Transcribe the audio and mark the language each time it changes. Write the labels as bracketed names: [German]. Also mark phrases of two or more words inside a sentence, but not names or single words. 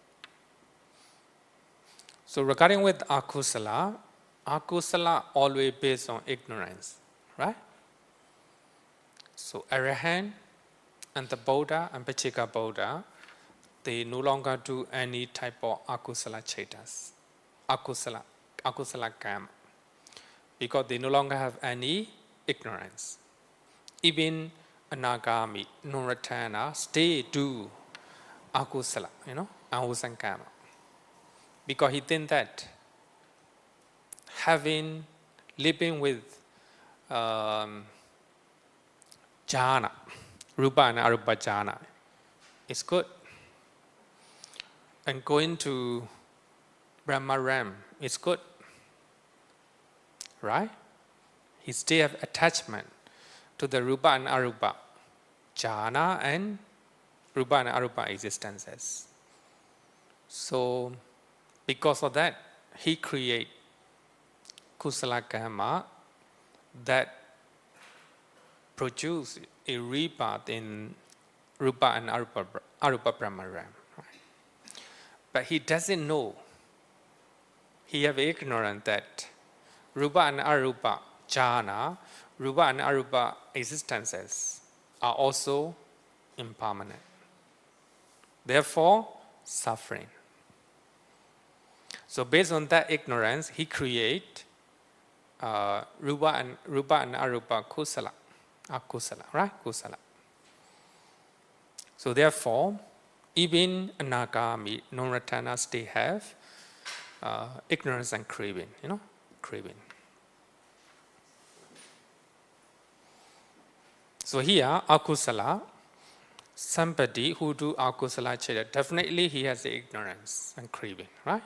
[English] So regarding with akusala always based on ignorance, right? So Arahant and the Buddha and Pachika Buddha, they no longer do any type of [Pali] akusala chaitas, akusala karma, [English] because they no longer have any ignorance. Even Anagami, non-returner, stay do akusala, unwholesome karma. Because he think that living with jhana, rupa and [Pali] arupa jhana, [English] is good. And going to Brahma Ram is good. Right? He still have attachment to the rupa and [Pali] arupa jhana [English] and rupa and arupa existences. So because of that, he create [Pali] kusala karma [English] that produce a rebirth in rupa and arupa Brahma Ram. Right? But he doesn't know. He have ignorance that rupa and [Pali] arupa jhana, [English] rupa and arupa existences are also impermanent. Therefore, suffering. So based on that ignorance, he create rupa and [Pali] arupa kusala, akusala, [English] right? Kusala. So therefore, even anagami, non-returner, they have ignorance and craving, craving. So here, akusala, somebody who do [Pali] akusala cheta, [English] definitely he has the ignorance and craving, right?